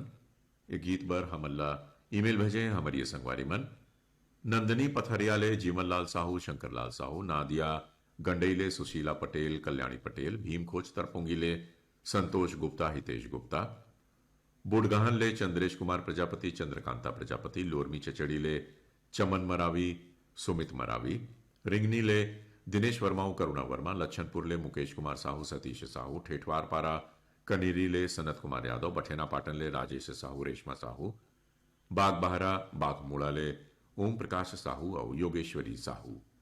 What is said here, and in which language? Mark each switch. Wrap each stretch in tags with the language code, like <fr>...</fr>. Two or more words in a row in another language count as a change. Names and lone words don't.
<hne>ये गीत बर हमल्ला ईमेल भेजे हमारी संगवारी मन नंदनी पथरियाले, जीवन लाल साहू, शंकर लाल साहू, नादिया गंडईले, सुशीला पटेल, कल्याणी पटेल, भीम खोज तरपोंगीले, संतोष गुप्ता, हितेश गुप्ता, बुडगहन ले चंद्रेश कुमार प्रजापति, चंद्रकांता प्रजापति, लोरमी चचड़ीले चमन मरावी, सुमित मरावी, रिंगनी ले दिनेश वर्मा, करुणा वर्मा, लच्छनपुर ले मुकेश कुमार साहू, सतीश साहू, ठेठवार पारा कनीरी ले सनत कुमार यादव, बठेना पाटन ले राजेश साहू, रेशमा साहू, बाग बहरा बाग मूड़ा ले ओम प्रकाश साहू और योगेश्वरी साहू।</hne>